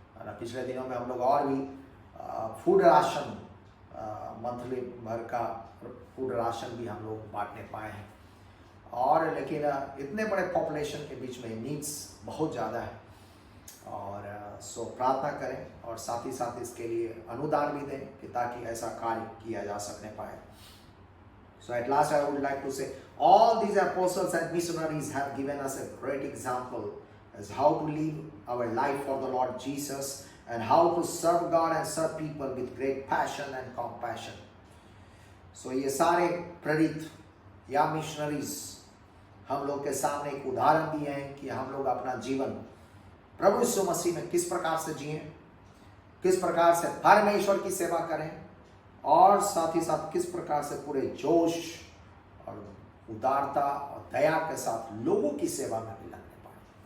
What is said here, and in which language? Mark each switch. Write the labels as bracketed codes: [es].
[hi] पिछले दिनों में हम लोग और भी फूड राशन, मंथली भर का फूड राशन भी हम लोग बांटने पाए हैं। और लेकिन इतने बड़े पॉपुलेशन के बीच में नीड्स बहुत ज़्यादा है, और प्रार्थना करें और साथ ही साथ इसके लिए अनुदान भी दें कि ताकि ऐसा कार्य किया जा सकने पाए। [en] So at last I would like to say, all these apostles and missionaries have given us a great example as how to live our life for the Lord Jesus, and how to serve God and serve people with great passion and compassion. [hi] So ये सारे प्रेरित या missionaries हम लोग के सामने एक उदाहरण दिए हैं कि हम लोग अपना जीवन प्रभु यीशु मसीह में किस प्रकार से जिएं, किस प्रकार से परमेश्वर की सेवा करें, और साथ ही साथ किस प्रकार से पूरे जोश और उदारता और दया के साथ लोगों की सेवा में भी लगने पाए।